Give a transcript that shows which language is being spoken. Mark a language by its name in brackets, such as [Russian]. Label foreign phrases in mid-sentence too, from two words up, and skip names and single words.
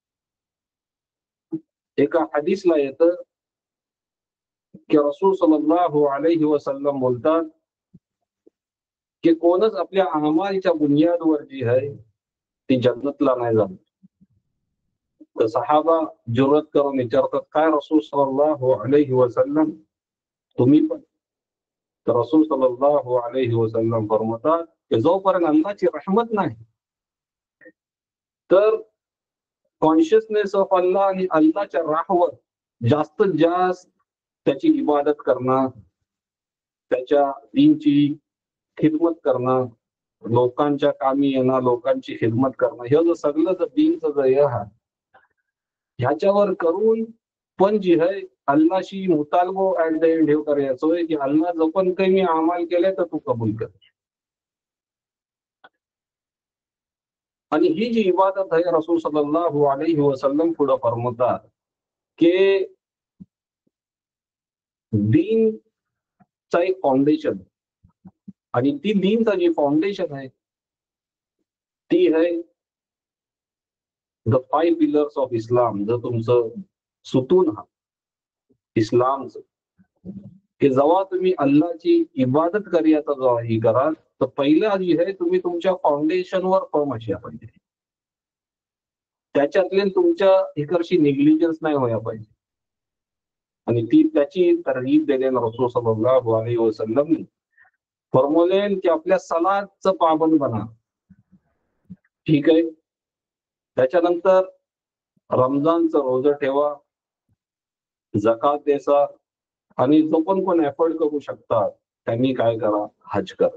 [Marathi] एका हदीसला येतं की रसूल [Arabic] صلى الله عليه وسلم [Marathi] बोलतात की कोणच आपल्या अमालच्या बुनियादवर जी आहे ती जन्नतला नाही जात. तर सहाबा जुरत करून विचारतात काय रसूल [Arabic] صلى الله عليه وسلم [Marathi] तुम्ही पण. तर रसूल [Arabic] صلى الله عليه وسلم [Marathi] फरमातात की जोपर्यंत अल्लाहची रहमत नाही तर [English] consciousness of Allah [Marathi] आणि अल्लाहच्या राहवर जास्तीत जास्त त्याची इबादत करणं त्याच्या दीनची खिदमत करणं लोकांच्या कामी येणं लोकांची खिदमत करणं हे जो सगळं जर दीनचं जर हे आहे ह्याच्यावर करून पण जी आहे अल्लाशी मुतालबो [English] at the end [Marathi] हे करायचोय की अल्लाह जो पण काही मी अमाल केले तर तू कबूल कर. आणि ही जी इबादत आहे रसूल [Arabic] صلى الله عليه وسلم [Marathi] पुढे फरमावतात की दीनचा एक फाउंडेशन आणि ती दीनचा जी फाउंडेशन आहे ती आहे [English] the 5 pillars of Islam. [Marathi] जर तुमचं सुतून हा इस्लामचं की जेव्हा तुम्ही अल्लाची इबादत करियाचा जेव्हा ही कराल तर पहिला जी आहे तुम्ही तुमच्या फाउंडेशनवर फर्म असल्या पाहिजे. त्याच्यातले तुमच्या इकडची निग्लिजन्स नाही व्हायला पाहिजे. आणि ती त्याची तरहीब दिलेन रसूल [Arabic] صلى الله عليه وسلم [Marathi] फरमवलेन की आपल्या सलादचं पाबंद बना. ठीक आहे. त्याच्यानंतर रमजानचं रोजा ठेवा, जकात द्यायचा, आणि जो पण कोण एफर्ट करू शकतात त्यांनी काय करा, हज करा.